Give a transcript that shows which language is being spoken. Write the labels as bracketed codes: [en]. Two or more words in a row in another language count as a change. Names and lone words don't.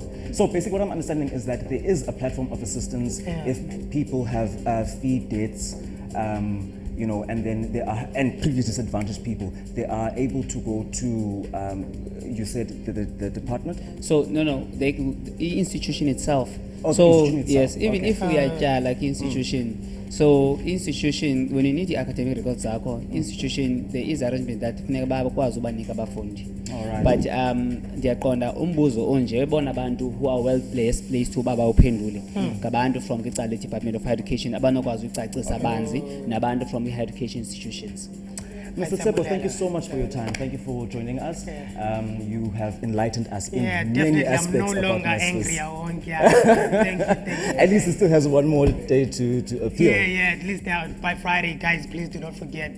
[en] So basically, what I'm understanding is that there is a platform of assistance if people have fee debts, and then and previous disadvantaged people, they are able to go to you said the department. So the institution itself. Oh, so the institution itself. yes, even Okay. if we are like institution, So institution, when you need the academic records zakho, institution there is arrangement that [xh] funeka bakwazi ubanika abafundi. [en] Alright. [xh] But ndiyaqonda umbuzo onje bona abantu [en] who are well placed to [xh] baba uphendule ngabantu [en] from the Department of Higher Education [xh] abanokwazi ukucacisa banzi nabantu [en] from the higher education institutions. Mr. Tsebo, thank you so much for your time. Thank you for joining us. You have enlightened us in Yeah, many definitely. I'm aspects no about longer masters. angry. I won't. Yeah. Thank you. Thank you. At least he still has one more day to appeal. Yeah. At least by Friday, guys. Please do not forget.